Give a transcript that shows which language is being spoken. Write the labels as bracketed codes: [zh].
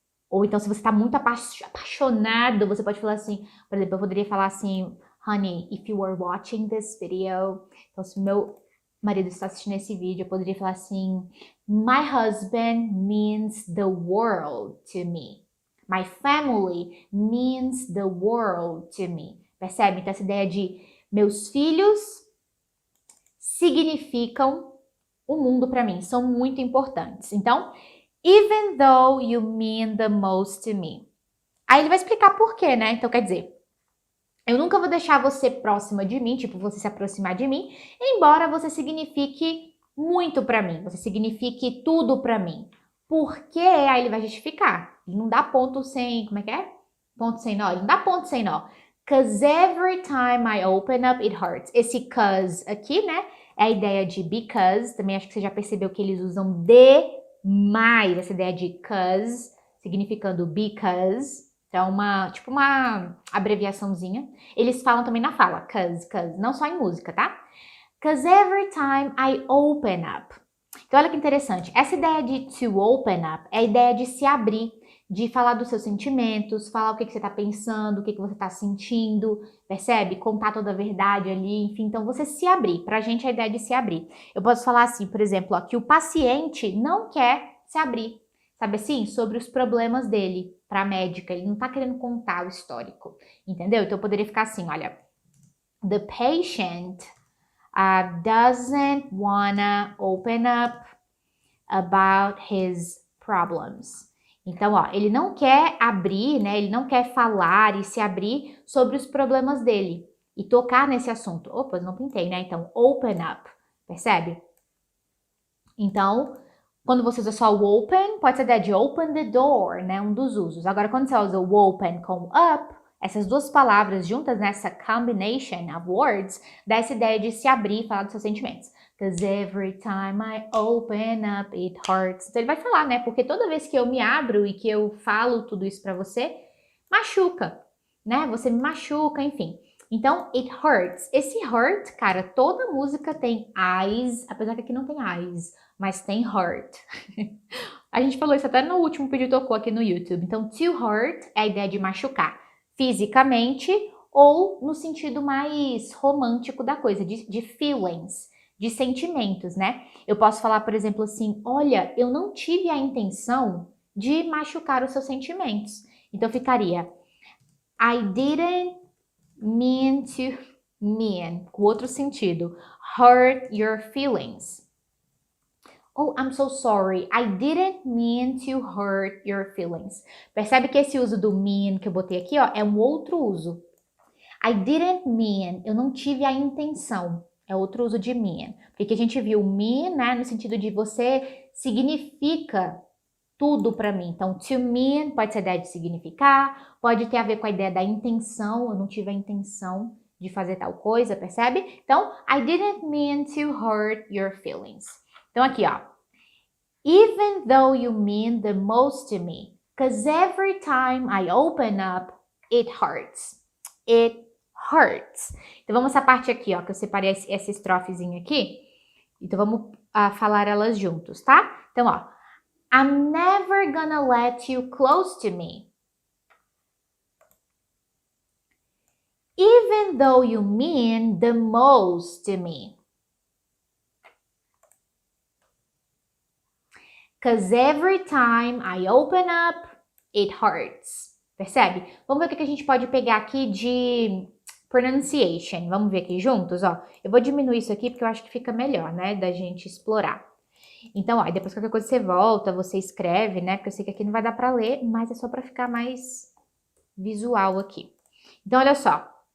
[pt] Ou então, se você está muito apaixonado, você pode falar assim, por exemplo, eu poderia falar assim, [en] honey, if you are watching this video, [pt] então se meu marido está assistindo esse vídeo, eu poderia falar assim, [en] my husband means the world to me. My family means the world to me. [pt] Percebe? Então, essa ideia de meus filhos significam o mundo para mim, são muito importantes. Então, [en] even though you mean the most to me. [pt] Aí ele vai explicar por quê, né? Então, quer dizer, eu nunca vou deixar você próxima de mim, tipo, você se aproximar de mim, embora você signifique muito pra mim, você signifique tudo pra mim. Por quê? Aí ele vai justificar. Ele não dá ponto sem, como é que é? Ponto sem nó. Ele não dá ponto sem nó. [en] Cause every time I open up, it hurts. [pt] Esse cause aqui, né? É a ideia de because. Também acho que você já percebeu que eles usam demais essa ideia de cause, significando because. Então, tipo uma abreviaçãozinha. Eles falam também na fala, cause, não só em música, tá? Cause every time I open up. Então, olha que interessante. Essa ideia de to open up é a ideia de se abrir, de falar dos seus sentimentos, falar o que você tá pensando, o que você tá sentindo, percebe? Contar toda a verdade ali, enfim. Então, você se abrir. Pra gente, a ideia de se abrir. Eu posso falar assim, por exemplo, ó, que o paciente não quer se abrir, sabe assim? Sobre os problemas dele para a médica. Ele não tá querendo contar o histórico, entendeu? Então, eu poderia ficar assim, olha. [en] The patient doesn't wanna open up about his problems. [pt] Então, ó, ele não quer abrir, né? Ele não quer falar e se abrir sobre os problemas dele e tocar nesse assunto. Opa, não pintei, né? Então, open up, percebe? Então, quando você usa só o open, pode ser de [en] open the door, [pt] né? Um dos usos. Agora, quando você usa o open com up, essas duas palavras juntas nessa [en] combination of words, [pt] dá essa ideia de se abrir e falar dos seus sentimentos. [en] Because every time I open up, it hurts. [pt] Então ele vai falar, né? Porque toda vez que eu me abro e que eu falo tudo isso pra você, machuca, né? Você me machuca, enfim. Então, [en] it hurts. [pt] Esse hurt, cara, toda música tem eyes, apesar que aqui não tem eyes, mas tem hurt. A gente falou isso até no último vídeo que tocou aqui no YouTube. Então, to hurt é a ideia de machucar fisicamente ou no sentido mais romântico da coisa, de feelings, de sentimentos, né? Eu posso falar, por exemplo, assim, olha, eu não tive a intenção de machucar os seus sentimentos. Então ficaria, [en] I didn't mean to [pt] com outro sentido, [en] hurt your feelings. Oh, I'm so sorry. I didn't mean to hurt your feelings. [pt] Percebe que esse uso do mean que eu botei aqui, ó, é um outro uso. [en] I didn't mean, [pt] eu não tive a intenção. É outro uso de mean. Porque aqui a gente viu mean, né, no sentido de você significa tudo para mim. Então, to mean pode ser a ideia de significar, pode ter a ver com a ideia da intenção. Eu não tive a intenção de fazer tal coisa, percebe? Então, [en] I didn't mean to hurt your feelings. [pt] Então aqui, ó. [en] Even though you mean the most to me, because every time I open up, it hurts. It hurts. [pt] Então vamos essa parte aqui, ó, que eu separei essa estrofezinha aqui. Então vamos falar elas juntos, tá? Então, ó. [en] I'm never gonna let you close to me. Even though you mean the most to me. Because every time I open up, it hurts. [pt] Percebe? Vamos ver o que a gente pode pegar aqui de pronunciation. Vamos ver aqui juntos, ó. Eu vou diminuir isso aqui porque eu acho que fica melhor, né, da gente explorar. Então, ó, depois qualquer coisa você volta, você escreve, né, porque eu sei que aqui não vai dar pra ler, mas é só pra ficar mais visual aqui. Então, olha só.